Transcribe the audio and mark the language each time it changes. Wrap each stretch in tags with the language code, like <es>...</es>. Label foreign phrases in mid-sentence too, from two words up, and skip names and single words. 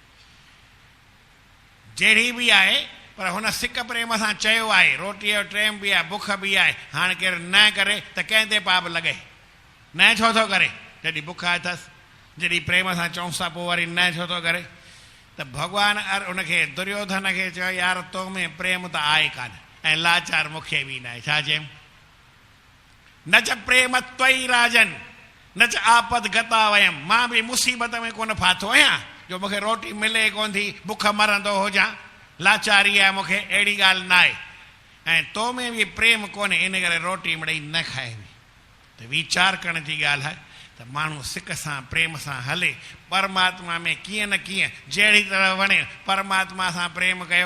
<sd>जहिड़ी बि आहे पर हुन सिक प्रेम सां चयो आहे रोटीअ जो टाइम बि आहे बुख बि आहे। हाणे केरु न करे त कंहिं ते पाप लॻे? न छो थो करे? जॾहिं बुख अथसि जॾहिं प्रेम सां चऊंसि था पोइ वरी न छो थो करे? त भॻवान उनखे दुर्योधन खे चयो यार तो में प्रेम त आहे कान ऐं लाचार मूंखे बि न आहे। छा चयमि?</sd> <sa>न च प्रेम त्वई राजन न च आपद गता वयम।</sa> <sd>मां बि मुसीबत में कोन फाथो आहियां जो मूंखे रोटी मिले कोन थी बुख मरंदो हुजां लाचारी आहे मूंखे अहिड़ी ॻाल्हि न आहे। ऐं तो में बि प्रेम कोन्हे इन करे रोटी मिड़ई न खाइबी। त वीचार करण जी ॻाल्हि आहे त माण्हू सिक सां प्रेम सां हले परमात्मा में कीअं न कीअं जहिड़ी तरह वणे परमात्मा सां प्रेम कयो।</sd>